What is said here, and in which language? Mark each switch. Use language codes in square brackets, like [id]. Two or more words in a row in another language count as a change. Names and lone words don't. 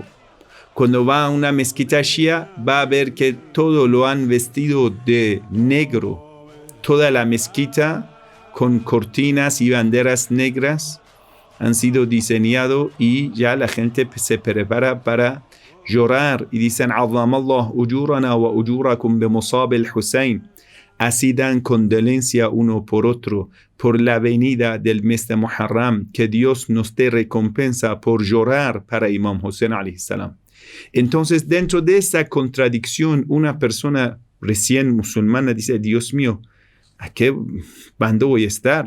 [es] Cuando va a una mezquita shia, va a ver que todo lo han vestido de negro. Toda la mezquita con cortinas y banderas negras han sido diseñado y ya la gente se prepara para llorar y dicen [ar] "أعظم الله أجورنا وأجوركم بمصاب الحسين". [es] Así dan condolencia uno por otro por la venida del mes de Muharram, que Dios nos dé recompensa por llorar para Imam Hussein [ar] عليه السلام. [es] Entonces, dentro de esa contradicción, una persona recién musulmana dice: Dios mío, ¿a qué bando voy a estar?